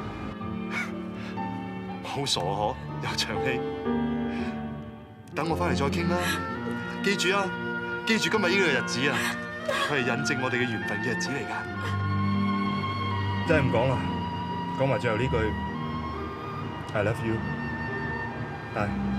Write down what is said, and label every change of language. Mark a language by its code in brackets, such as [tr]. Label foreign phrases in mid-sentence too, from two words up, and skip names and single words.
[yue] 好傻嗬，有場戲。等我翻嚟再傾啦。記住啊，記住今日呢個日子啊，佢係引證我哋嘅緣分嘅日子嚟㗎。真係唔講啦，講埋最後呢句 [en] I love you。 [yue] 係。